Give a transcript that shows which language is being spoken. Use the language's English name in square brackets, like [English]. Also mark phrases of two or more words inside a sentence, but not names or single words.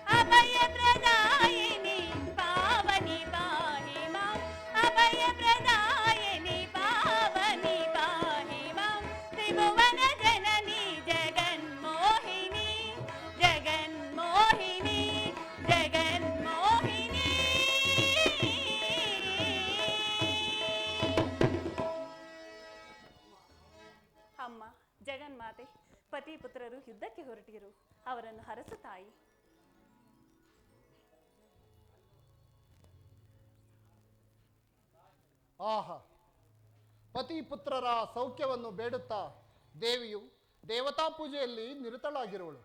[Sanskrit] अभयप्रदायिनि पावनि पाहि मां अभयप्रदायिनि पावनि पाहि मां त्रिभुवनजननी जगन्मोहिनी जगन्मोहिनी जगन्मोहिनी [Kannada] ಅಮ್ಮ ಜಗನ್ಮಾತೆ ಪತಿ ಪುತ್ರರು ಯುದ್ಧಕ್ಕೆ ಹೊರಟಿರು ಅವರನ್ನು ಹರಸು ತಾಯಿ. ಆಹಾ, ಪತಿ ಪುತ್ರರ ಸೌಖ್ಯವನ್ನು ಬೇಡುತ್ತಾ ದೇವಿಯು ದೇವತಾ ಪೂಜೆಯಲ್ಲಿ ನಿರತಳಾಗಿರುವಳು.